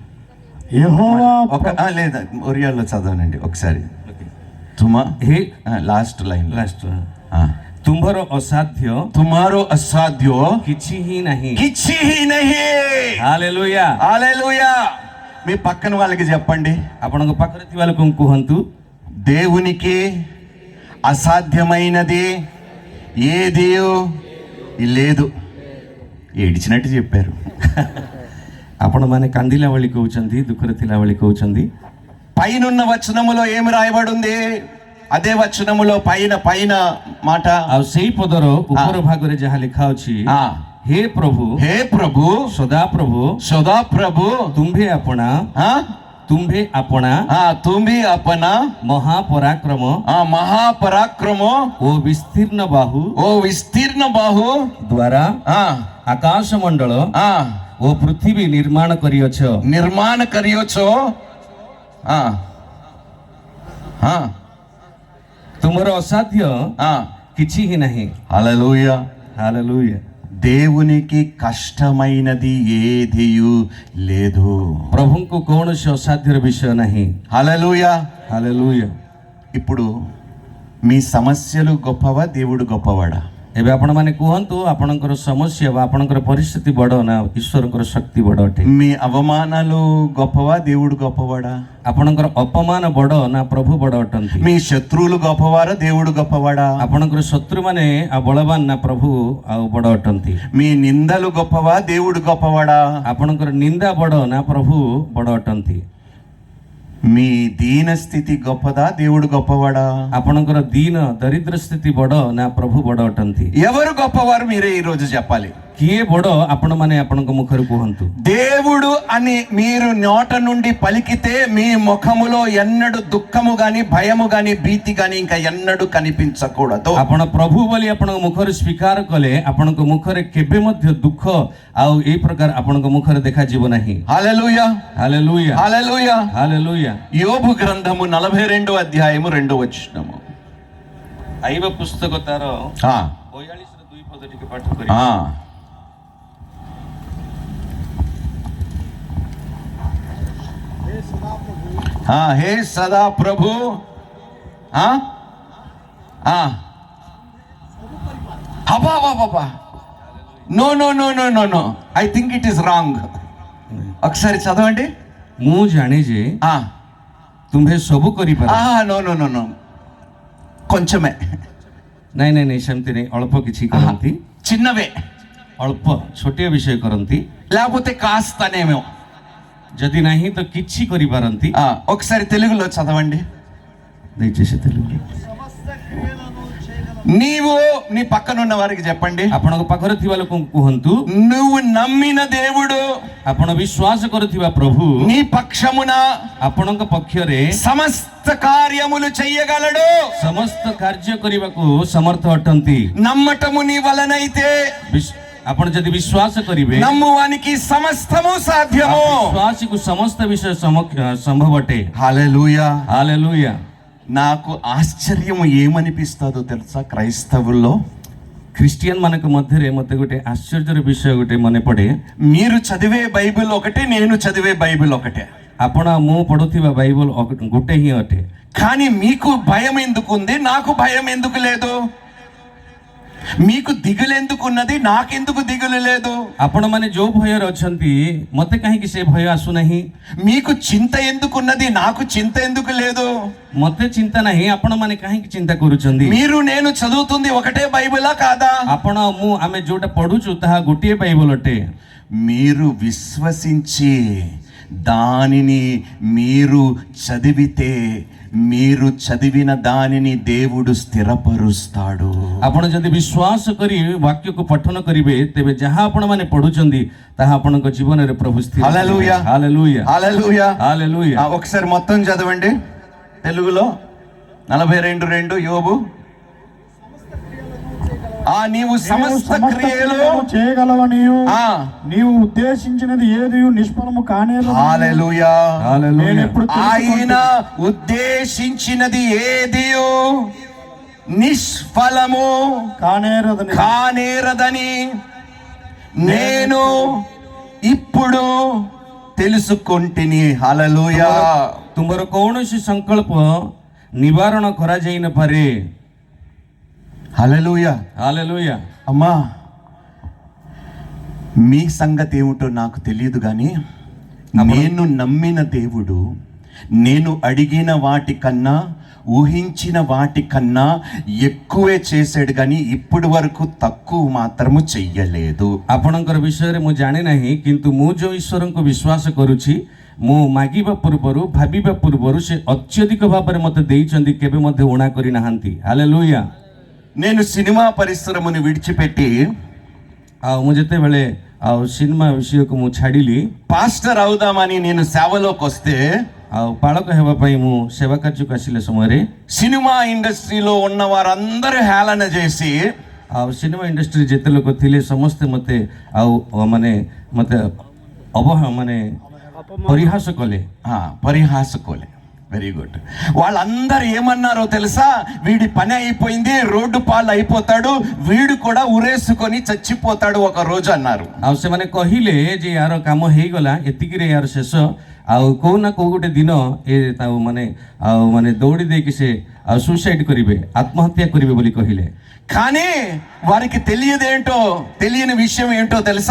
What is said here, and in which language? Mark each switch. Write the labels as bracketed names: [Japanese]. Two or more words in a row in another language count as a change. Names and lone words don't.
[Telugu] లేదా ఒరియాలో చదవనండి ఒకసారి. హే [English] last line. [Odia] ତୁମ୍ଭର ଅସାଧ୍ୟ ତୁମ୍ଭର ଅସାଧ୍ୟ କିଛି ହିଁ ନାହିଁ। କିଛି ହିଁ ନାହିଁ. ହାଲେଲୁୟା, [Telugu] హల్లెలూయా. మీ పక్కన వాళ్ళకి చెప్పండి, [Odia] ଆପଣଙ୍କ ପାଖରେ ଥିବା ଲୋକଙ୍କୁ କୁହନ୍ତୁ, [Telugu] దేవునికి అసాధ్యమైనది ఏది లేదు. ఏడిచినట్టు చెప్పారు. [Odia] ଆପଣମାନେ କାନ୍ଦିଲା ଭଳି କହୁଛନ୍ତି, ଦୁଃଖରେ ଥିଲା ଭଳି କହୁଛନ୍ତି। [Telugu] పైనున్న వచనములో ఏమి రాయబడి ఉంది? అదే వచనములో పైన మాట, [Odia] ଆଉ ସେଇ ପଦର ଉପର ଭାଗରେ ଯାହା ଲେଖା ଅଛି, ହେ ପ୍ରଭୁ, [Telugu] హే ప్రభు, [Odia] ସଦାପ୍ରଭୁ, [Telugu] సదాప్రభు, [Odia] ତୁମ୍ଭେ ଆପଣା ତୁମ୍ଭେ ଆପଣା ମହାପରାକ୍ରମ [Telugu] మహాపరాక్రమ [Odia] ଓ ବିସ୍ତୀର୍ଣ୍ଣ ବାହୁ ଓ ବିସ୍ତୀର୍ଣ୍ଣ ବାହୁ ଦ୍ୱାରା ଆକାଶ ମଣ୍ଡଳ ଓ ପୃଥିବୀ ନିର୍ମାଣ କରିଅଛ। నిర్మాణ କରିଅଛ। ତୁମର ଅସାଧ୍ୟ କିଛି ହିଁ ନାହିଁ। [Telugu] హల్లెలూయా, [Odia] ହାଲେଲୁୟା। [Telugu] దేవునికి కష్టమైనది ఏదియు లేదు. [Odia] ପ୍ରଭୁଙ୍କୁ କୌଣସି ଅସାଧ୍ୟର ବିଷୟ ନାହିଁ। [Telugu] హల్లెలూయా, [Odia] ହାଲେଲୁୟା। [Telugu] ఇప్పుడు మీ సమస్యలు గొప్పవా, దేవుడు గొప్పవాడా? [Odia] ଏବେ ଆପଣମାନେ କୁହନ୍ତୁ, ଆପଣଙ୍କର ସମସ୍ୟା ବା ଆପଣଙ୍କର ପରିସ୍ଥିତି ବଡ଼ ନା ଈଶ୍ୱରଙ୍କର ଶକ୍ତି ବଡ଼ ଅଟେ? [Telugu] మీ అవమానాలు గొప్పవా, దేవుడు గొప్పవాడా? [Odia] ଆପଣଙ୍କର ଅପମାନ ବଡ଼ ନା ପ୍ରଭୁ ବଡ଼ ଅଟନ୍ତି? [Telugu] మీ శత్రువులు గొప్పవారా, దేవుడు గొప్పవాడా? [Odia] ଆପଣଙ୍କର ଶତ୍ରୁମାନେ ଆଉ ବଳବାନ ନା ପ୍ରଭୁ ଆଉ ବଡ଼ ଅଟନ୍ତି? [Telugu] మీ నిందలు గొప్పవా, దేవుడు గొప్పవాడా? [Odia] ଆପଣଙ୍କର ନିନ୍ଦା ବଡ଼ ନା ପ୍ରଭୁ ବଡ଼ ଅଟନ୍ତି? [Telugu] మీ దీన స్థితి గొప్పదా, దేవుడు గొప్పవాడా? [Odia] ଆପଣଙ୍କର ଦୀନ ଦରିଦ୍ର ସ୍ଥିତି ବଡ଼ ନା ପ୍ରଭୁ ବଡ଼ ଅଟନ୍ତି? [Telugu] ఎవరు గొప్పవారు మీరే ఈ రోజు చెప్పాలి. [Odia] କିଏ ବଡ଼ ଆପଣମାନେ ଆପଣଙ୍କ ముఖରୁ କୁହନ୍ତୁ। [Telugu] దేవుడు అని మీరు నోట నుండి పలికితే మీ ముఖములో ఎన్నడూ దుఃఖము గాని, భయము గాని, భీతి గాని ఇంకా ఎన్నడూ కనిపించకూడదు. [Odia] ଆପଣ ପ୍ରଭୁ ବୋଲି ଆପଣଙ୍କ ମୁଖରେ ସ୍ୱୀକାର କଲେ ଆପଣଙ୍କ ମୁଖରେ କେବେ ମଧ୍ୟ ଦୁଃଖ ଆଉ ଏଇ ପ୍ରକାର ଆପଣଙ୍କ ମୁଖରେ ଦେଖାଯିବ ନାହିଁ। [Telugu] హల్లెలూయా, [Odia] ହାଲେଲୁୟା, [Telugu] హల్లెలూయా. [Odia] ହାଲେଲୁୟା। [Telugu] యోబు గ్రంథము 42 అధ్యాయము 2 వచనము. [Odia] ଆଇବ ପୁସ୍ତକ ତାର 42ର 2 ପଦ ଟିକେ ପାଠ କରିବା। [Telugu] హే సదా ప్రభు. [English] no no no no no no, I think it is wrong. [Telugu] ఒకసారి చదవండి. [Odia] ମୁଁ ଜାଣେ ଯେ ତୁମ୍ଭେ ସବୁ କରିପାର। [English] no no no no, [Telugu] కొంచెమే. [Odia] ନାଇଁ ନାଇଁ ନାଇଁ, ସେମିତି ନାଇଁ, ଅଳ୍ପ କିଛି କରନ୍ତି, [Telugu] చిన్నవే, [Odia] ଅଳ୍ପ ଛୋଟିଆ ବିଷୟ କରନ୍ତି, [Telugu] లేకపోతే కాస్తనేమో. [Odia] ଯଦି ନାହିଁ ତ କିଛି କରିପାରନ୍ତି। [Telugu] ఒకసారి తెలుగులో చదవండి. దయచేసి తెలుగు. నీవు నీ పక్కనున్న వారికి చెప్పండి, [Odia] ଆପଣଙ୍କ ପାଖରେ ଥିବା ଲୋକଙ୍କୁ କୁହନ୍ତୁ, [Telugu] నువ్వు నమ్మిన దేవుడు [Odia] ଆପଣ ବିଶ୍ୱାସ କରୁଥିବା ପ୍ରଭୁ [Telugu] నీ పక్షమున [Odia] ଆପଣଙ୍କ ପକ୍ଷରେ [Telugu] సమస్త కార్యములు చెయ్యగలడు. [Odia] ସମସ୍ତ କାର୍ଯ୍ୟ କରିବାକୁ ସମର୍ଥ ଅଟନ୍ତି। [Telugu] నమ్మటము నీ వలనైతే [Odia] ଆପଣ ଯଦି ବିଶ୍ୱାସ କରିବେ, [Telugu] నమ్మువానికి సమస్తము సాధ్యము. [Odia] ବିଶ୍ୱାସୀକୁ ସମସ୍ତ ବିଷୟ ସମ୍ଭବ ଅଟେ। [Telugu] హల్లెలూయా. [Odia] ହାଲେଲୁୟା। [Telugu] నాకు ఆశ్చర్యం ఏమనిపిస్తుందో తెలుసా, క్రైస్తవుల్లో [Odia] ଖ୍ରୀଷ୍ଟିଆନ ମାନଙ୍କ ମଧ୍ୟରେ ମୋତେ ଗୋଟେ ଆଶ୍ଚର୍ଯ୍ୟର ବିଷୟ ଗୋଟେ ମନେ ପଡ଼େ। [Telugu] మీరు చదివే బైబిల్ ఒకటే, నేను చదివే బైబిల్ ఒకటే, [Odia] ଆପଣ ମୁଁ ପଢୁଥିବା ବାଇବଲ ଗୋଟେ ହିଁ ଅଟେ। [Telugu] కానీ మీకు భయం ఎందుకుంది, నాకు భయం ఎందుకు లేదు? మీకు దిగులు ఎందుకున్నది, నాకెందుకు దిగులు లేదు? [Odia] ଆପଣମାନେ ଯୋଉ ଭୟରେ ଅଛନ୍ତି ମୋତେ କାହିଁକି ସେ ଭୟ ଆସୁନାହିଁ? [Telugu] మీకు చింత ఎందుకున్నది, నాకు చింత ఎందుకు లేదు? [Odia] ମୋତେ ଚିନ୍ତା ନାହିଁ, ଆପଣମାନେ କାହିଁକି ଚିନ୍ତା କରୁଛନ୍ତି? [Telugu] మీరు నేను చదువుతుంది ఒకటే బైబిలా కాదా? [Odia] ଆପଣ ମୁଁ ଆମେ ଯୋଉଟା ପଢୁଛୁ ତାହା ଗୋଟିଏ ବାଇବଲ ଅଟେ। [Telugu] మీరు విశ్వసించి దానిని మీరు చదివితే, మీరు చదివిన దానిని దేవుడు స్థిరపరుస్తాడు. [Odia] ଆପଣ ଯଦି ବିଶ୍ୱାସ କରି ବାକ୍ୟକୁ ପଠନ କରିବେ, ତେବେ ଯାହା ଆପଣମାନେ ପଢୁଛନ୍ତି ତାହା ଆପଣଙ୍କ ଜୀବନରେ ପ୍ରଭୁ ସ୍ଥିର କରିବେ। [Telugu] హల్లెలూయా. [Odia] ହାଲେଲୁୟା। [Telugu] హల్లెలూయా. [Odia] ହାଲେଲୁୟା। [Telugu] ఒకసారి మొత్తం చదవండి తెలుగులో. 42:2 యోబు. నీవు సమస్త క్రియలు చేయగలవనియు నీవు ఉద్దేశించినది ఏది నిష్ఫలము కానేరదు. హల్లెలూయా. హల్లెలూయా। ఆయన ఉద్దేశించినది ఏది నిష్ఫలము కానేరదని నేను ఇప్పుడు తెలుసుకొంటిని. హల్లెలూయా. [Odia] ତୁମର କୌଣସି ସଂକଳ୍ପ ନିବାରଣ କରାଯାଇ ନପାରେ। [Telugu] హల్లెలూయా. [Odia] ହାଲେଲୁୟା। [Telugu] అమ్మా, మీ సంగతి ఏమిటో నాకు తెలియదు, కానీ నేను నమ్మిన దేవుడు నేను అడిగిన వాటికన్నా ఊహించిన వాటికన్నా ఎక్కువే చేశాడు, కానీ ఇప్పటి వరకు తక్కువ మాత్రము చెయ్యలేదు. [Odia] ଆପଣଙ୍କର ବିଷୟରେ ମୁଁ ଜାଣେ ନାହିଁ, କିନ୍ତୁ ମୁଁ ଯେଉଁ ଈଶ୍ୱରଙ୍କୁ ବିଶ୍ୱାସ କରୁଛି, ମୁଁ ମାଗିବା ପୂର୍ବରୁ ଭାବିବା ପୂର୍ବରୁ ସେ ଅତ୍ୟଧିକ ଭାବରେ ମୋତେ ଦେଇଛନ୍ତି, କେବେ ମଧ୍ୟ ଊଣା କରିନାହାନ୍ତି। ହାଲେଲୁୟା। [Telugu] నేను సినిమా పరిశ్రమను విడిచిపెట్టి [Odia] ଆଉ ମୁଁ ଯେତେବେଳେ ଆଉ ସିନେମା ବିଷୟକୁ ମୁଁ ଛାଡ଼ିଲି, [Telugu] పాస్టర్ అవుదామని నేను సేవలోకి వస్తే [Odia] ଆଉ ପାଳକ ହେବା ପାଇଁ ମୁଁ ସେବା କାର୍ଯ୍ୟକୁ ଆସିଲା ସମୟରେ [Telugu] సినిమా ఇండస్ట్రీలో ఉన్న వారందరూ హేళన చేసి [Odia] ଆଉ ସିନେମା ଇଣ୍ଡଷ୍ଟ୍ରି ଯେତେ ଲୋକ ଥିଲେ ସମସ୍ତେ ମୋତେ ଆଉ ମାନେ ମୋତେ ମାନେ ପରିହାସ କଲେ। [English] పరిహాసకోలే. very good. [Telugu] వాళ్ళందరూ ఏమన్నారో తెలుసా, వీడి పని అయిపోయింది, రోడ్డు పాలు అయిపోతాడు, వీడు కూడా ఉరేసుకొని చచ్చిపోతాడు ఒక రోజు అన్నారు. [Odia] ଆଉ ସେମାନେ କହିଲେ ଯେ ୟାର କାମ ହେଇଗଲା, ଏତିକିରେ ୟାର ଶେଷ, ଆଉ କୋଉ ନା କୋଉ ଗୋଟେ ଦିନ ଏ ମାନେ ଦୌଡ଼ି ଦେଇକି ସେ ଆଉ ସୁସାଇଡ୍ କରିବେ, ఆత్మహత్య କରିବେ ବୋଲି କହିଲେ। [Telugu] కానీ వారికి తెలియని విషయం ఏంటో తెలుసా,